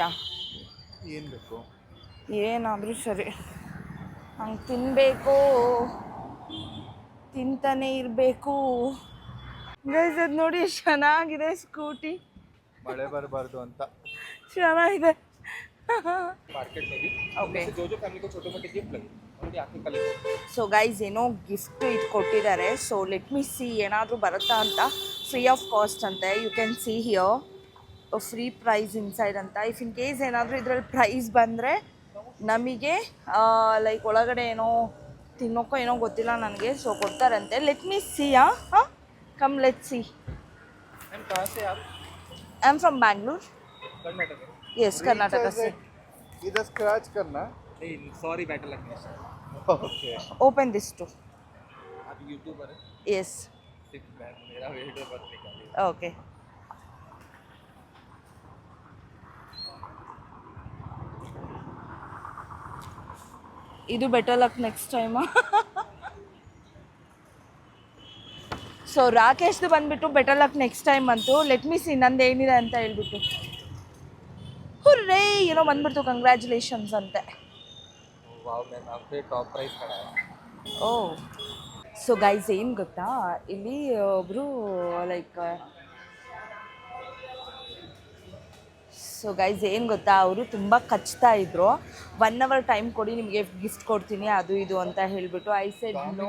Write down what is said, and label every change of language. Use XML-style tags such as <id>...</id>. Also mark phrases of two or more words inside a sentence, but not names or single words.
<kn>ಏನು ಬೇಕು? ಏನಾದರೂ ಸರಿ, ಹಂಗೆ ತಿನ್ನಬೇಕು, ತಿಂತಾನೆ ಇರಬೇಕು. ಗೈಸ್ ಅದು ನೋಡಿ ಎಷ್ಟು ಚೆನ್ನಾಗಿದೆ ಸ್ಕೂಟಿ. ಮಳೆ ಬರಬಾರ್ದು ಅಂತ ಚೆನ್ನಾಗಿದೆ.</kn> <hi>मार्केट में भी</hi> <kn>ಓಕೆ.</kn> <hi>जो फैमिली को छोटे मोटे गिफ्ट लगे उनकी आंखें कल</hi> <kn>ಸೊ ಗೈಸ್ ಏನೋ ಗಿಫ್ಟ್ ಇದು ಕೊಟ್ಟಿದ್ದಾರೆ.</kn> <en>so let me see</en> <kn>ಏನಾದರೂ ಬರುತ್ತಾ ಅಂತ.</kn> <en>free of cost</en> <kn>ಅಂತೆ.</kn> <en>you can see here free price inside</en> <kn>ಅಂತ.</kn> <en>if in case</en> <kn>ಏನಾದರೂ ಇದರಲ್ಲಿ ಪ್ರೈಸ್ ಬಂದರೆ ನಮಗೆ ಲೈಕ್ ಒಳಗಡೆ ಏನೋ ತಿನ್ನೋಕ್ಕೋ ಏನೋ ಗೊತ್ತಿಲ್ಲ ನನಗೆ. ಸೊ ಕೊಡ್ತಾರಂತೆ.</kn> <en>let me see.</en> <kn>ಹಾಂ</kn> <en>come let see.</en> <hi>मैम कहाँ से आप?</hi> <en>I am from Bangalore.</en> <hi>कर्नाटक। यस कर्नाटक से. इधर स्क्रैच करना। नहीं सॉरी बैटर लगने से। ओके।</hi> <en>open this two.</en> <hi>आप यूट्यूबर है? यस. मेरा वेट बहुत निकाली</hi> <kn>ಓಕೆ. ಇದು</kn> <en>better luck next time.</en> <kn>ಸೊ ರಾಕೇಶ್ದು ಬಂದ್ಬಿಟ್ಟು</kn> <en>better luck next time</en> <kn>ಅಂತು.</kn> <en>let me see</en> <kn>ನಂದು ಏನಿದೆ ಅಂತ ಹೇಳ್ಬಿಟ್ಟು. ಹುರ್ರೇ ಏನೋ ಬಂದ್ಬಿಡ್ತು, ಕಂಗ್ರ್ಯಾಚುಲೇಷನ್ಸ್ ಅಂತೆ. वाव मैम आपके</kn> <en>top price</en> <kn>खड़ा है ಓ</kn> <en>so guys</en> <kn>ಏನು ಗೊತ್ತಾ, ಇಲ್ಲಿ ಒಬ್ಬರು</kn> <en>like so guys</en> <kn>ಏನು ಗೊತ್ತಾ, ಅವರು ತುಂಬ ಕಚ್ತಾ ಇದ್ರು. 1 hour ಟೈಮ್ ಕೊಡಿ, ನಿಮಗೆ ಗಿಫ್ಟ್ ಕೊಡ್ತೀನಿ ಅದು ಇದು ಅಂತ ಹೇಳಿಬಿಟ್ಟು.</kn> <en>I said no,</en>